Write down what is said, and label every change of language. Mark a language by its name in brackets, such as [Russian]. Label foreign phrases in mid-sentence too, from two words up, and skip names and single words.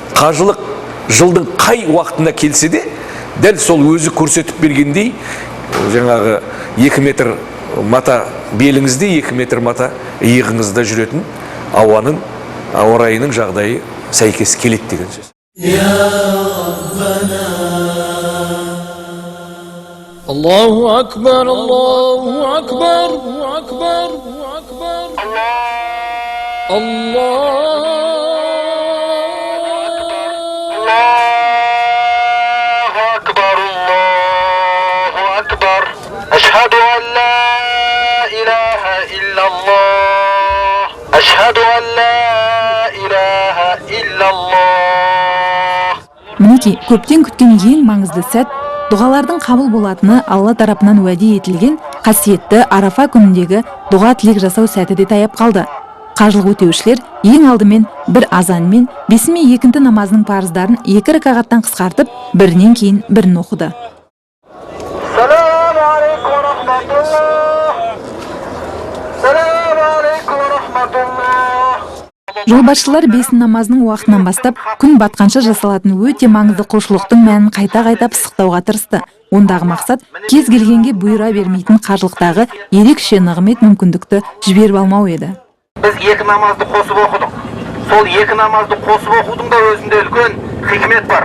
[Kazakh] Қажылық жылдың қай уақытына келсе де, дәл сол өзі көрсетіп бергендей, жаңағы 2 метр мата беліңізде, 2 метр мата иығыңызда жүретін ауа райының жағдайы сәйкес келеді деген сөз. [Arabic] الله أكبر الله أكبر أكبر أكبر. الله أكبر الله أكبر. أشهد أن لا إله إلا الله. أشهد أن لا إله إلا الله. [Kazakh] Мінекей, көптен күткен ең маңызды сәт, дұғалардың қабыл болатыны Алла тарапынан уәде етілген қасиетті Арафа күніндегі дұға тілек жасау сәті де таяп қалды. Қажылық өтеушілер ең алдымен бір азанмен бесінме екінті намазының парыздарын 2 ракағаттан қысқартып, бірінен кейін бірін оқыды. [Arabic] السلام عليكم ورحمة الله. السلام عليكم ورحمة الله. [Kazakh] Жолбасшылар бесін намазының уақытынан бастап күн батқанша жасалатын өте маңызды құлшылықтың мәнін қайта пысықтауға тырысты. Ондағы мақсат кез келгенге бұйыра бермейтін қажылықтағы ерекше нығмет мүмкіндікті жіберіп алмау еді. Біз 2 намазды қосып оқыдық. Сол 2 намазды қосып оқудың да өзінде үлкен хикмет бар.